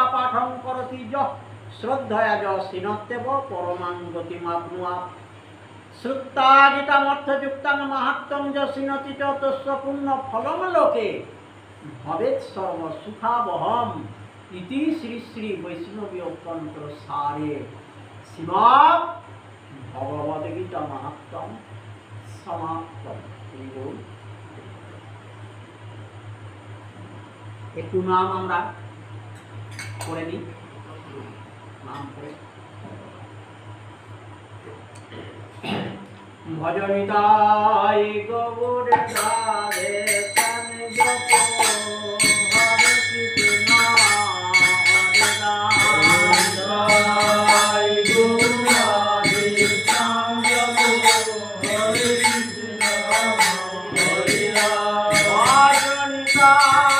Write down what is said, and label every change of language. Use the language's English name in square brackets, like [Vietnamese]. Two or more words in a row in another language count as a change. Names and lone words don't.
[Sanskrit] पाठं करोति यः श्रद्धया च शृणोत्येव परमां गतिमाप्नुयात् श्रुत्वा गीतामर्थयुक्तं महात्म्यं च शृणोति च तस्य पुण्यफलं लोके भवेत् सर्वसुखावहम् इति श्री श्री वैष्णवीय तंत्र सारे श्रीमद् भगवद गीता महात्म्यं समाप्तम्। [Bangla] একটু নাম আমরা করে নিই নাম করে ভজনিতাই গৌর রাধে তন জপ হরে কৃষ্ণ হরে রাম তাই গৌর রাধে তন জপ হরে কৃষ্ণ হরে রাম ভজনিতাই